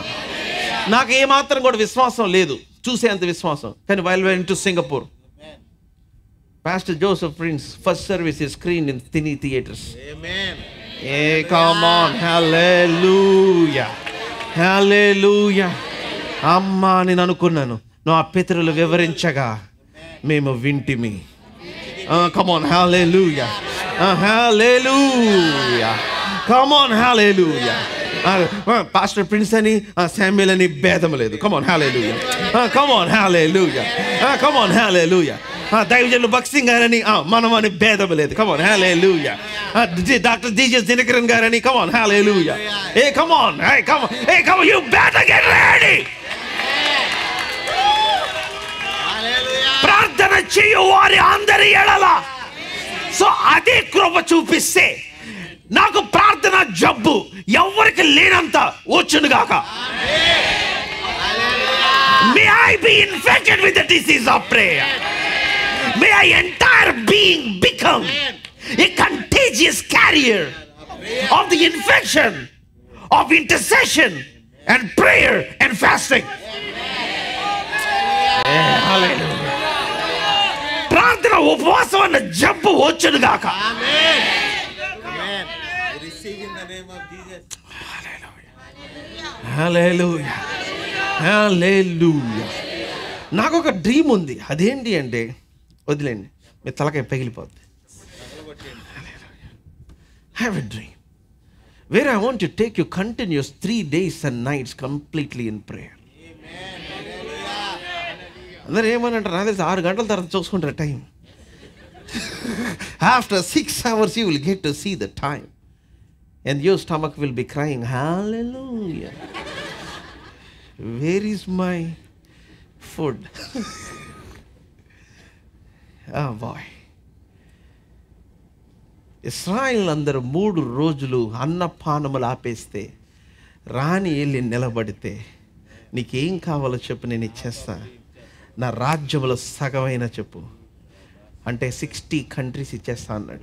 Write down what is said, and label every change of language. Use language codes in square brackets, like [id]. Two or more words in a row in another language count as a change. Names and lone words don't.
[te] నాకు ఏమాత్రం కూడా విశ్వాసం లేదు, చూసేంత విశ్వాసం. [en] కానీ while we went to Singapore, Pastor Joseph Prince first service is screened in tiny theaters. Amen. Hey, come on, hallelujah. Hallelujah. [te] అమ్మా నేను అనుకున్నాను, నా పితరులు వివరించగా మేము వింటిమి. [en] Come on, hallelujah. Hallelujah. Come on, hallelujah. Pastor Prince అని శామ్యుల్ అని భేదం లేదు. Come on, hallelujah. Come on, hallelujah. Come on, hallelujah. [te] దైవజనులు భక్సింగ్ గారని మనం అని భేదం లేదు. [en] Come on, hallelujah. డాక్టర్ జీజస్ దినకరన్ గారని come on, hallelujah. Hey, come on. Hey, come on. Hey, come on. You better get ready. [te] ప్రార్థన చేయు వారి అందరి ఎడల. సో అదే కృప చూపిస్తే నాకు ప్రార్థన జబ్బు ఎవరికి లేనంత వచ్చునుగాక. [en] May I be infected with the disease of prayer. May I entire being become a contagious carrier of the infection of intercession and prayer and fasting. Hallelujah. [te] ప్రార్థన ఉపవాసం అన్న జబ్బు వచ్చును గాక. [en] Amen. Amen. I receive in the name of Jesus. hallelujah, hallelujah. [te] నాకు ఒక డ్రీమ్ ఉంది. అదేంటి అంటే, వదిలేండి, మీ తలకాయ పగిలిపోద్ది. [en] have a dream where I want to take you continuous 3 days and nights completely in prayer. [te] అందరూ ఏమనంటారు నాకు తెలిసి 6 గంటల తర్వాత చూసుకుంటారు టైం. [en] ఆఫ్టర్ 6 hours you will get to see the time and your stomach will be crying, hallelujah, where is my food? Oh boy. [te] ఇశ్రాయేల్ అందరూ 3 రోజులు అన్నపానములు ఆపేస్తే రాణి వెళ్ళి నిలబడితే, నీకేం కావాలో చెప్పు, నేను ఇచ్చేస్తా, నా రాజ్యంలో సగమైన చెప్పు అంటే 60 countries ఇచ్చేస్తా అన్నాడు.